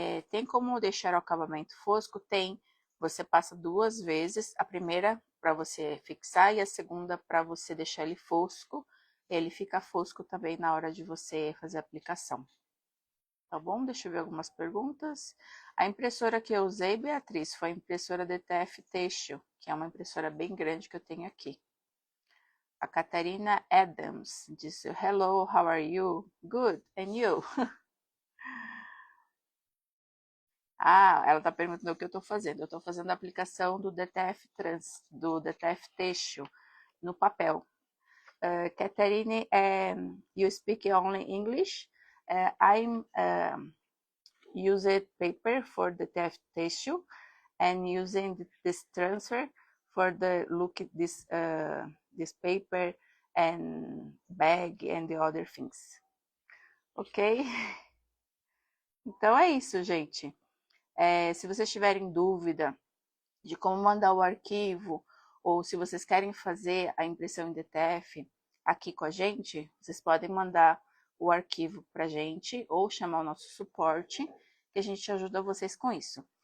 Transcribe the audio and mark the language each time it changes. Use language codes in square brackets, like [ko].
[pt] Tem como deixar o acabamento fosco? Tem. Você passa 2 vezes, a primeira para você fixar e a segunda para você deixar ele fosco. Ele fica fosco também na hora de você fazer a aplicação. Tá bom? Deixa eu ver algumas perguntas. A impressora que eu usei, Beatriz, foi a impressora DTF Têxtil, que é uma impressora bem grande que eu tenho aqui. A Catarina Adams disse, [en] hello, how are you? Good, and you? [pt] Ela está perguntando o que eu estou fazendo. Eu estou fazendo a aplicação do DTF Têxtil no papel. [en] Catarine, you speak only English? I'm using paper for the DTF Têxtil and using this transfer for the look this paper and bag and the other things. [pt] Ok? Então é isso, gente. Se vocês tiverem dúvida de como mandar o arquivo, ou se vocês querem fazer a impressão em DTF aqui com a gente, vocês podem mandar o arquivo para a gente, ou chamar o nosso suporte, que a gente ajuda vocês com isso.